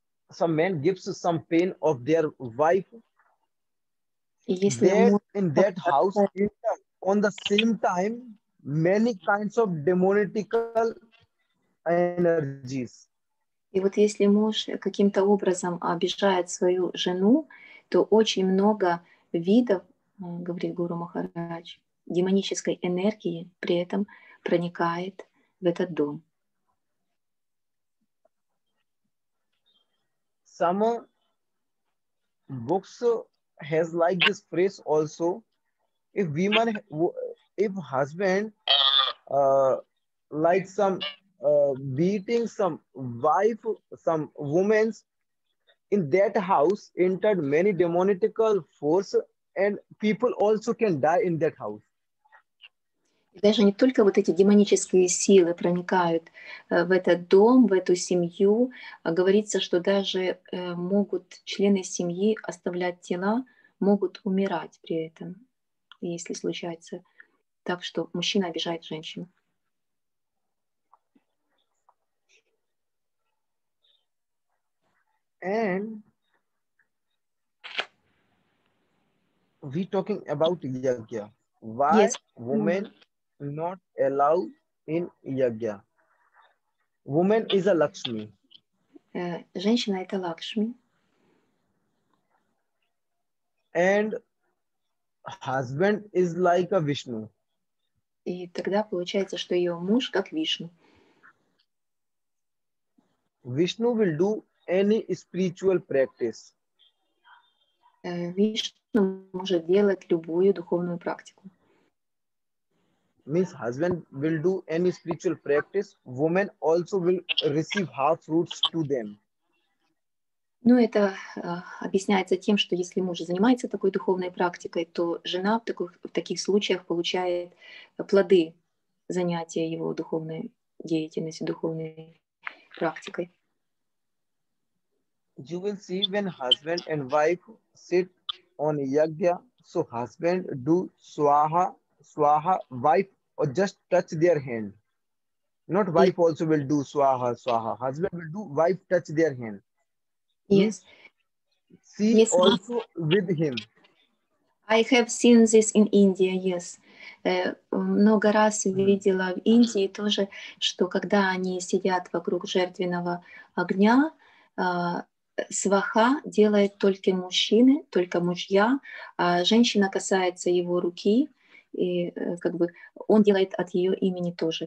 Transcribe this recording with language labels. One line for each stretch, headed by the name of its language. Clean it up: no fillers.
English: Some men gives some pain of their wife. There in that house, on the same time, many kinds of demonical energies.
Russian: И вот если муж каким-то образом обижает свою жену, то очень много видов, говорит Гуру Махарадж, демонической энергии при этом проникает в этот дом.
English: Some books has like this phrase also. If husband like some beating some wife, some women, in that house entered many demonical force, and people also can die in that house.
Russian: Даже не только вот эти демонические силы проникают в этот дом, в эту семью, а говорится, что даже могут члены семьи оставлять тела, могут умирать при этом, если случается так, что мужчина обижает женщину.
English: And we talking about yagya. Why women not allowed in yagya? Woman is a Lakshmi.
Russian: Женщина — это Лакшми.
English: And husband is like a Vishnu.
Russian: И тогда получается, что ее муж как Вишну.
English: Vishnu will do any spiritual practice.
Russian: Вишну может делать любую духовную практику.
English: Means husband will do any spiritual practice, woman also will receive half fruits to them.
Russian: Ну, это объясняется тем, что если муж занимается такой духовной практикой, то жена в таких случаях получает плоды занятия его духовной деятельностью, духовной практикой.
English: You will see when husband and wife sit on yagya, so husband do swaha, wife or just touch their hand. Not wife also will do swaha. Husband will do, wife touch their hand. Yes. See also with him. I have seen this in India, yes.
Russian: Много раз видела в Индии тоже, что когда они сидят вокруг жертвенного огня, сваха делает только мужчины, только мужья, а женщина касается его руки, и как бы он делает от ее имени тоже.